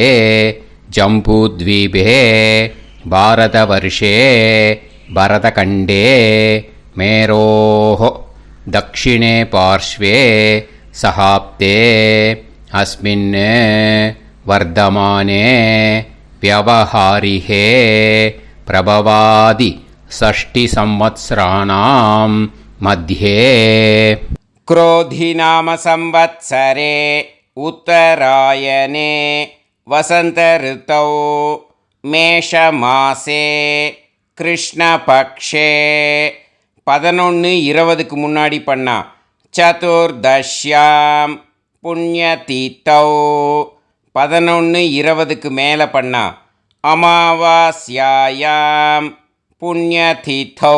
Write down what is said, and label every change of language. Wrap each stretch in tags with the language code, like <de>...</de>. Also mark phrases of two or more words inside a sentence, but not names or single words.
<sa>जम्बूद्वीपे भारतवर्षे भरतखण्डे मेरोः दक्षिणे पार्श्वे शकाब्दे अस्मिन् वर्तमाने व्यवहारिहे प्रभवादि षष्टि संवत्सराणां मध्ये. क्रोधिनाम संवत्सरे उत्तरायणे वसंत ऋतौ मेषमासे कृष्णपक्षे.</sa> <ta>11:20க்கு முன்னாடி பண்ணா</ta> <sa>चतुर्दश्यां पुण्यतिथौ.</sa> <ta>11:20க்கு மேலே பண்ணா</ta> <sa>अमावास्यायां पुण्यतिथौ.</sa>